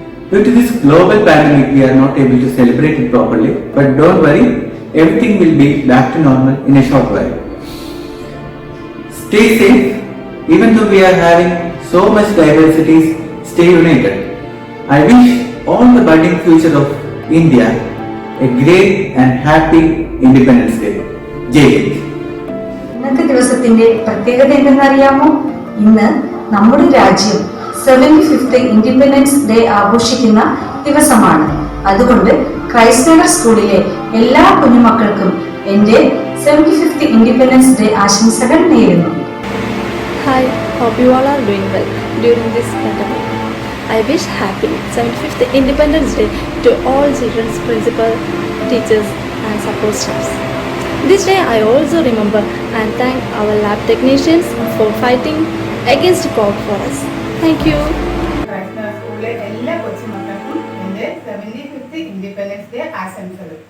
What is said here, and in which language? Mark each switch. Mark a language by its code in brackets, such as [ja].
[en] Due to this global pandemic, we are not able to celebrate it properly, but don't worry, everything will be back to normal in a short while. Stay safe, even though we are having so much diversities, stay united. I wish all the budding future of India a great and happy Independence Day. Jai Hind. [ml] ഇന്നത്തെ ദിവസത്തിന്റെ പ്രത്യേകത എന്തെന്നറിയാമോ? ഇന്ന് നമ്മുടെ രാജ്യം 75th independence day ആഘോഷിക്കുന്ന ദിവസമാണ്. അതുകൊണ്ട് Christ Nagar സ്കൂളിലെ എല്ലാ കുഞ്ഞുമക്കൾക്കും എന്റെ 75th ഇൻഡിപെൻഡൻസ് ഡേ ആശംസകൾ നേരുന്നു. [en] Hi, hope you all are doing well during this pandemic. I wish happy 75th Independence Day to all children's principal, teachers and support staffs. This day I also remember and thank our lab technicians for fighting against COVID for us. Thank you. [ml] സ്കൂളിലെ എല്ലാ കൊച്ചുമക്കൾക്കും എൻ്റെ 75th independence day ആശംസകൾ.